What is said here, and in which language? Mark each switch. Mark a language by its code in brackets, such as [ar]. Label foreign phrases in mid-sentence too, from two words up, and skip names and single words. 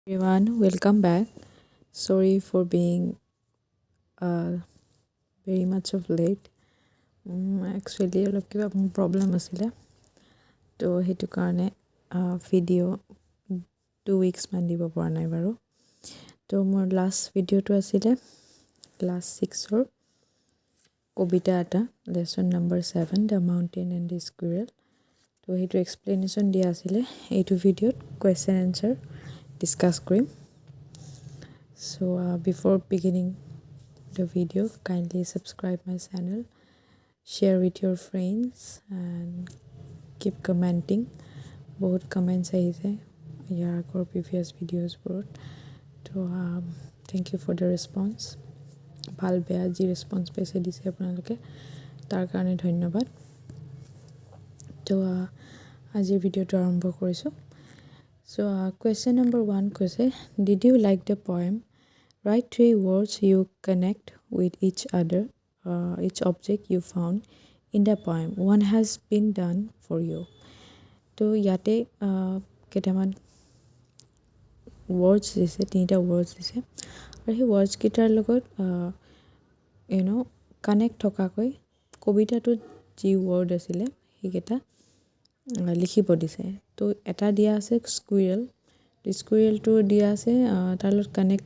[en] Everyone, welcome back. Sorry for being very much of late. Actually, [as] অলপ কিবা প্ৰব্লেম আছিলে তো সেইটো কাৰণে ভিডিঅ' 2 weeks মান দিব পৰা নাই বাৰু তো মোৰ লাষ্ট ভিডিঅ'টো আছিলে ক্লাছ 6ৰ কবিতা এটা লেচন নম্বৰ 7 দ্য মাউণ্টেইন এণ্ড দ্য স্কুৱেৰেল তো সেইটো এক্সপ্লেনেশ্যন দিয়া আছিলে এইটো ভিডিঅ'ত [en] question answer discuss [as] কৰিম [en] So before beginning the video, kindly subscribe my channel, share with your friends and keep commenting. Both comments [as] আহিছে ইয়াৰ আগৰ [en] previous videosবোৰত তো thank you for the response. [as] ভাল বেয়া যি ৰেছপন্স পাইছে দিছে আপোনালোকে তাৰ কাৰণে ধন্যবাদ তো আজিৰ ভিডিঅ'টো আৰম্ভ কৰিছোঁ [en] So question number 1 [as] কৈছে [en] Did you like the poem? Write 3 words you connect with each other, each object you found in the poem. One has been done for you. [as] তো ইয়াতে কেইটামান words দিছে তিনিটা words দিছে আৰু সেই words কেইটাৰ লগত কানেক্ট থকাকৈ কবিতাটোত যি word আছিলে সেইকেইটা লিখিব দিছে তো এটা দিয়া আছে স্কুইৰেল স্কুইৰেলটো দিয়া আছে তাৰ লগত কানেক্ট